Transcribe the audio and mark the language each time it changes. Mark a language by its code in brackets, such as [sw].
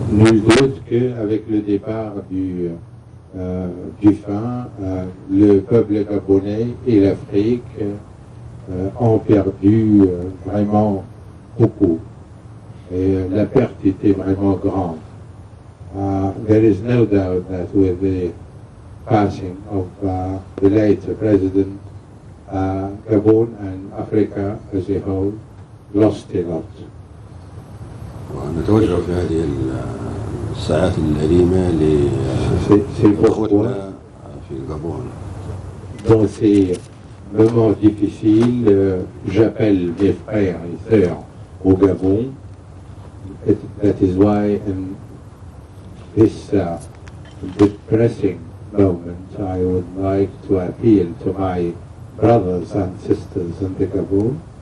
[fr] Nul doute qu'avec le départ du fin, le peuple gabonais et l'Afrique ont perdu vraiment beaucoup. Et la perte était vraiment grande. [en] There is no doubt that with the passing of the late president, Gabon and Africa as a whole lost a lot. [ar] ونتوجه في هذه الساعات الأليمة لإخوتنا في الجابون. [fr] Dans ces moments difficiles, j'appelle mes frères et sœurs au Gabon. [en] That is why in this depressing moment I would like to appeal to my brothers and sisters in the Gabon.